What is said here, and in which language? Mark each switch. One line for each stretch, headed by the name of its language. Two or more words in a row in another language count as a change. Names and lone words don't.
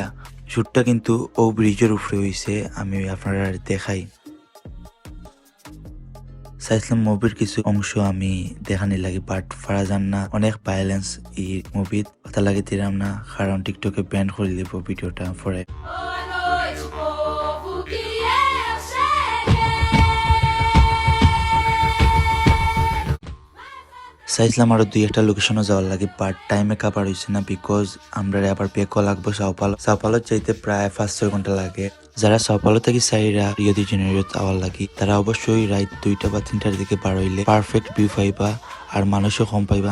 Sylheti: শুটটা কিন্তু ও ব্রিজের উপরে হয়েছে, আমি আপনারা দেখাই। চাইছিলাম মুভির কিছু অংশ আমি দেখানি লাগে, বাট ফারা যান না, অনেক ভায়োলেন্স এই মুভিত কথা লাগে দিলাম না, কারণ টিকটকে ব্যান করে দিব ভিডিওটা পরে।
Portuguese: Boa noite, povo, que eu cheguei.
Sylheti: চাইছিলাম আরো 2-1টা লোকেশনে যাওয়ার লাগে,
English: but time cover
Sylheti: হয়েছে না, বিকজ আমরা আবার বেকও লাগবো সাওপালো। সাওপালো যাইতে প্রায় 5-6 ঘন্টা লাগে। যারা সাওপালো থেকে সাইরা রিও দি জেনেরিও যাওয়ার লাগে তারা অবশ্যই রাত 2টা বা 3টার দিকে বার হইলে
English: perfect view
Sylheti: পাইবা আর মানুষও কম পাইবা।